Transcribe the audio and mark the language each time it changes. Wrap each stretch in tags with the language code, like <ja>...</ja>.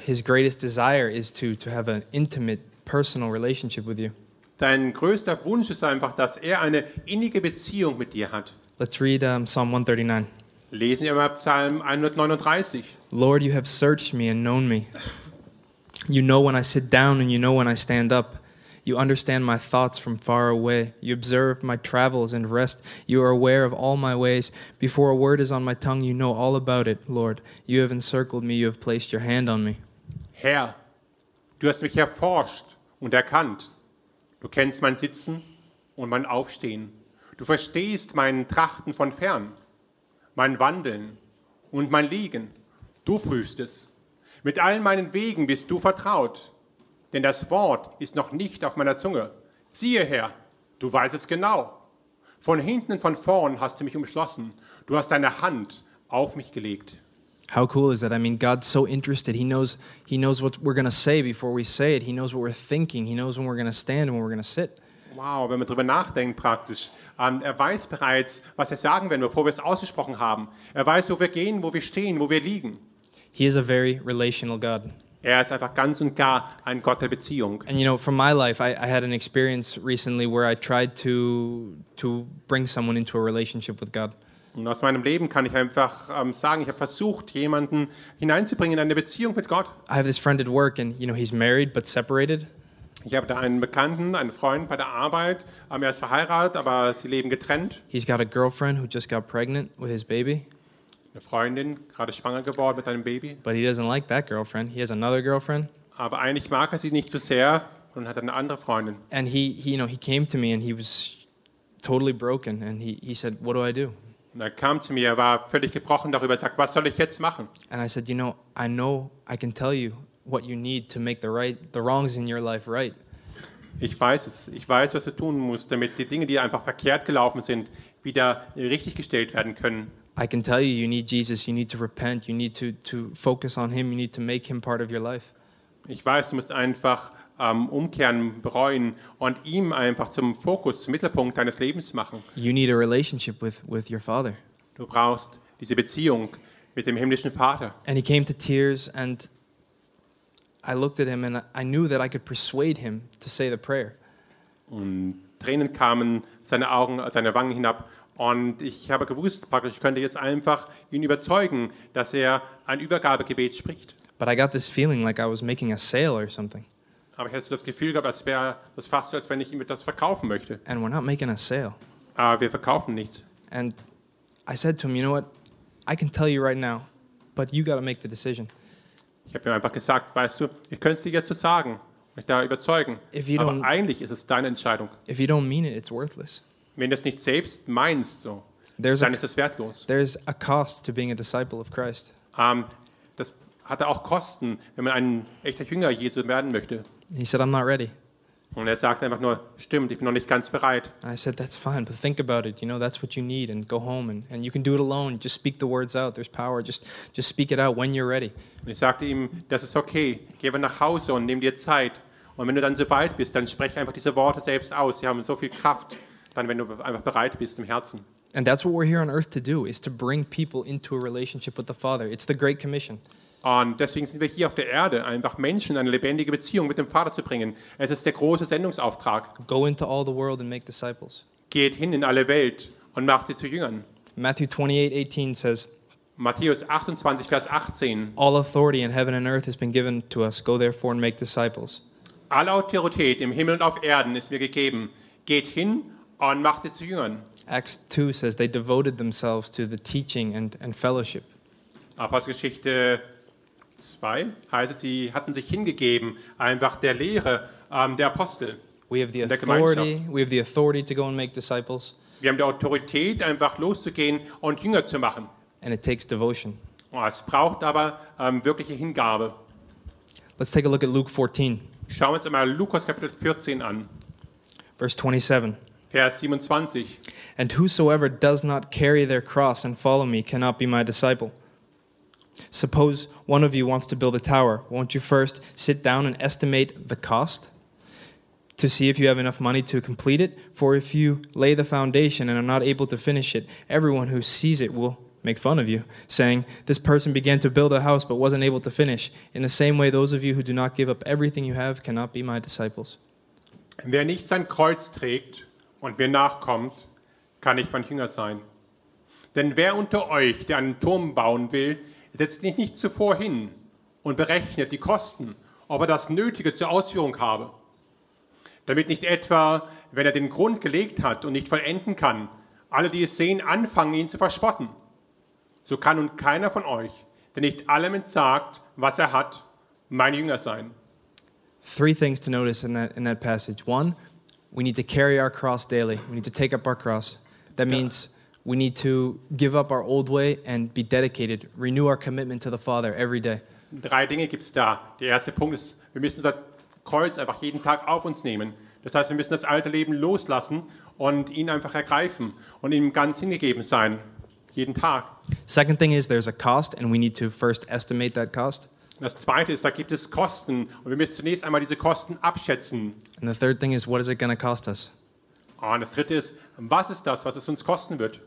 <en>His greatest desire is to have an intimate, personal relationship with you.</en> <de>Dein größter Wunsch ist einfach, dass er eine innige Beziehung mit dir hat.</de> <en>Let's read Psalm 139.</en> <de>Lesen wir mal Psalm 139.</de> <en>Lord, you have searched me and known me. You know when I sit down and you know when I stand up. You understand my thoughts from far away. You observe my travels and rest. You are aware of all my ways. Before a word is on my tongue, you know all about it, Lord. You have encircled me. You have placed your hand on me.</en> <de>Herr, du hast mich erforscht und erkannt. Du kennst mein Sitzen und mein Aufstehen. Du verstehst mein Trachten von fern, mein Wandeln und mein Liegen. Du prüfst es. Mit allen meinen Wegen bist du vertraut. Denn das Wort ist noch nicht auf meiner Zunge. Siehe, Herr, du weißt es genau. Von hinten und von vorn hast du mich umschlossen. Du hast deine Hand auf mich gelegt.</de> <en>How cool is that? I mean, God's so interested. He knows what we're going to say before we say it. He knows what we're thinking. He knows when we're going to stand and when we're going to sit.</en> <de>Wow, wenn man drüber nachdenkt praktisch. Er weiß bereits, was er sagen wird, bevor wir es ausgesprochen haben. Er weiß, wo wir gehen, wo wir stehen, wo wir liegen.</de> <en>He is a very relational God.</en> <de>Er ist einfach ganz und gar ein Gott der Beziehung.</de> <en>And you know, from my life, I had an experience recently where I tried to bring someone into a relationship with God.</en> <de>Und aus meinem Leben kann ich einfach sagen, ich habe versucht, jemanden hineinzubringen in eine Beziehung mit Gott.</de> <en>I have this friend at work, and you know, he's married but separated.</en> <de>Ich habe da einen Bekannten, einen Freund bei der Arbeit. Er ist verheiratet, aber sie leben getrennt.</de> <en>He's got a girlfriend who just got pregnant with his baby.</en> <de>Eine Freundin, gerade schwanger geworden mit einem Baby.</de> <en>But he doesn't like that girlfriend. He has another girlfriend.</en> <de>Aber eigentlich mag er sie nicht so sehr und hat eine andere Freundin.</de> <en>And he, you know, he came to me and he was totally broken. And he said, what do I do?</en> <de>Und er kam zu mir, er war völlig gebrochen darüber, sagt, was soll ich jetzt machen?</de> <en>And I said, you know I can tell you what you need to make the wrongs in your life right.</en> <de>Ich weiß es. Ich weiß, was du tun musst, damit die Dinge, die einfach verkehrt gelaufen sind, wieder richtig gestellt werden können.</de> <en>I can tell you need Jesus, you need to repent, you need to focus on him, you need to make him part of your life.</en> <de>Ich weiß, du musst einfach umkehren, bereuen und ihm einfach zum Fokus, zum Mittelpunkt deines Lebens machen.</de> <en>You need a relationship with your father.</en> <de>Du brauchst diese Beziehung mit dem himmlischen Vater.</de> <en>And he came to tears and I looked at him and I knew that I could persuade him to say the prayer.</en> <de>Und Tränen kamen seine Augen, seine Wangen hinab. Und ich habe gewusst, praktisch, ich könnte jetzt einfach ihn überzeugen, dass er ein Übergabegebet spricht.</de> <en>But I got this feeling like I was making a sale or something.</en> <de>Aber ich hatte das Gefühl gehabt, als wäre das fast so, als wenn ich ihm etwas verkaufen möchte.</de> <en>And we're not making a sale.</en> <de>Aber wir verkaufen nichts.</de> <en>And I said to him, you know what, I can tell you right now, but you got to make the decision.</en> <de>Ich habe ihm einfach gesagt, weißt du, ich könnte es dir jetzt so sagen, mich da überzeugen. Aber eigentlich ist es deine Entscheidung.</de> <en>If you don't mean it, it's worthless.</en> <de>Wenn du es nicht selbst meinst, so, dann ist es wertlos.</de> <en>There's a cost to being a disciple of Christ.</en> <de>Das hat auch Kosten, wenn man ein echter Jünger Jesu werden möchte.</de> <en>He said, I'm not ready.</en> <de>Und er sagt einfach nur, stimmt, ich bin noch nicht ganz bereit.</de> <en>And I said, that's fine, but think about it. You know, that's what you need, and go home, and you can do it alone. Just speak the words out. There's power. Just speak it out when you're ready.</en> <de>Und ich sagte ihm, das ist okay. Geh mal nach Hause und nimm dir Zeit. Und wenn du dann so weit bist, dann spreche einfach diese Worte selbst aus. Sie haben so viel Kraft. Dann, wenn du einfach bereit bist im Herzen.</de> <en>And that's what we're here on earth to do, is to bring people into a relationship with the Father. It's the Great Commission.</en> <de>Und deswegen sind wir hier auf der Erde, einfach Menschen in eine lebendige Beziehung mit dem Vater zu bringen. Es ist der große Sendungsauftrag.</de> <en>Go into all the world and make disciples.</en> <de>Geht hin in alle Welt und macht sie zu Jüngern.</de> <en>Matthew 28:18 says,</en> <de>Matthäus 28, Vers 18,</de> <en>all authority in heaven and earth has been given to us. Go therefore and make disciples.</en> <de>Alle Autorität im Himmel und auf Erden ist mir gegeben. Geht hin und macht sie zu Jüngern.</de> <en>Acts 2 says they devoted themselves to the teaching and fellowship.</en> <de>Apostelgeschichte 2 heißt es, sie hatten sich hingegeben einfach der Lehre der Apostel.</de> <en>We have the authority. We have the authority to go and make disciples.</en> <de>Wir haben die Autorität einfach loszugehen und Jünger zu machen.</de> <en>And it takes devotion.</en> <de>Es braucht aber wirkliche Hingabe.</de> <en>Let's take a look at Luke 14.</en> <de>Schauen wir uns einmal Lukas Kapitel 14 an.</de> <en>Verse 27.</en> <de>Vers 27.</de> <en>And whosoever does not carry their cross and follow me cannot be my disciple. Suppose one of you wants to build a tower. Won't you first sit down and estimate the cost to see if you have enough money to complete it? For if you lay the foundation and are not able to finish it, everyone who sees it will make fun of you, saying, this person began to build a house but wasn't able to finish. In the same way, those of you who do not give up everything you have cannot be my disciples.</en> <de>Wer nicht sein Kreuz trägt und mir nachkommt, kann nicht mein Jünger sein. Denn wer unter euch, der einen Turm bauen will, setzt ihn nicht zuvor hin und berechnet die Kosten, ob er das Nötige zur Ausführung habe. Damit nicht etwa, wenn er den Grund gelegt hat und nicht vollenden kann, alle, die es sehen, anfangen, ihn zu verspotten. So kann nun keiner von euch, der nicht allem entsagt, was er hat, mein Jünger sein.</de> <en>Three things to notice in that passage. One, we need to carry our cross daily. We need to take up our cross. That means we need to give up our old way and be dedicated, renew our commitment to the Father every day.</en> <de>Drei Dinge gibt's da. Der erste Punkt ist, wir müssen unser Kreuz einfach jeden Tag auf uns nehmen. Das heißt, wir müssen das alte Leben loslassen und ihn einfach ergreifen und ihm ganz hingegeben sein, jeden Tag.</de> <en>Second thing is, there's a cost and we need to first estimate that cost.</en> <de>Das zweite ist, da gibt es Kosten und wir müssen zunächst einmal diese Kosten abschätzen.</de> <en>And the third thing is, what is it going to cost us?</en> <de>Und das dritte ist, was ist das, was es uns kosten wird?</de>